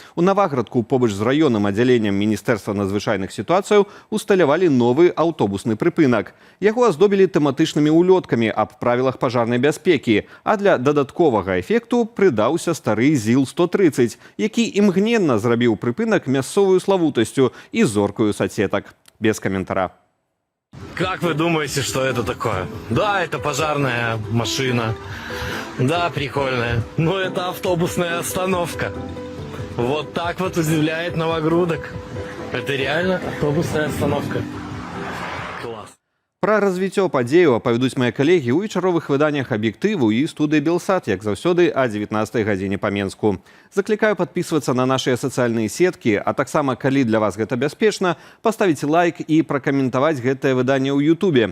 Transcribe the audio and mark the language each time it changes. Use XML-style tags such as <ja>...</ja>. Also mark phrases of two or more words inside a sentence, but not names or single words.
<be>У Наваградку побач з раённым аддзяленнем Міністэрства надзвычайных сітуацыяў усталявалі новы аўтобусны прыпынак. Яго аздобілі тэматычнымі улёткамі аб правілах пажарнай бяспекі, а для дадатковага эфекту прыдаўся стары ЗІЛ-130, які імгненна зрабіў прыпынак мясцовую славутасцю і зоркаю соцсетак. Без каментара.</be> <ru>Как вы думаете, что это такое? Да, это пожарная машина. Да, прикольная. Но это автобусная остановка. Вот так вот удивляет новогрудок. Это реально автобусная остановка. Класс.</ru> <be>Пра развіццё падзеяў апавядуць мае калегі ў вечаровых выданнях «Аб'ектыву» і студыі «Белсат», як заўсёды, о 19 гадзіне па Менску. Заклікаю падпісвацца на нашыя сацыяльныя сеткі, а таксама, калі для вас гэта бяспечна, паставіць лайк і пракаментаваць гэтае выданне ў Ютубе.</be>